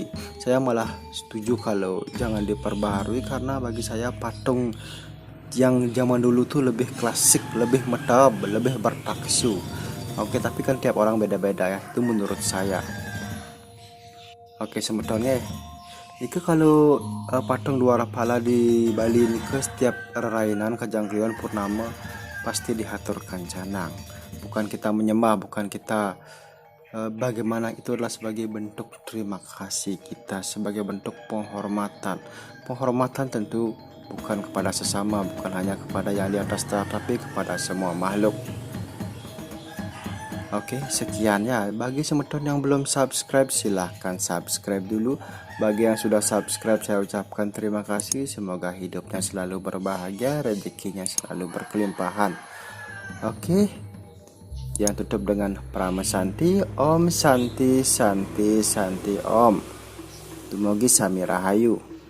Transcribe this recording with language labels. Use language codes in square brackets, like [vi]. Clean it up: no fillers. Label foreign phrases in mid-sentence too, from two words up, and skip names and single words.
[id] Saya malah setuju kalau jangan diperbaharui, karena bagi saya patung yang zaman dulu tuh lebih klasik, lebih metap, lebih bertaksu. Oke, tapi kan tiap orang beda-beda ya, itu menurut saya. Oke, sebetulnya itu kalau patung dua rapala di Bali ini ke setiap rerainan kejangkauan purnama pasti dihaturkan canang. Bukan kita menyembah, bukan kita bagaimana, itu adalah sebagai bentuk terima kasih kita, sebagai bentuk penghormatan. Penghormatan tentu bukan kepada sesama, bukan hanya kepada yang di atas, tapi kepada semua makhluk. Oke, sekian ya. Bagi semeton yang belum subscribe, silahkan subscribe dulu. Bagi yang sudah subscribe, saya ucapkan terima kasih. Semoga hidupnya selalu berbahagia, rezekinya selalu berkelimpahan. Oke, yang tutup dengan Prama Santi. [sa] Om Santi Santi Santi Om. [ban] Dumugi Sami Rahayu.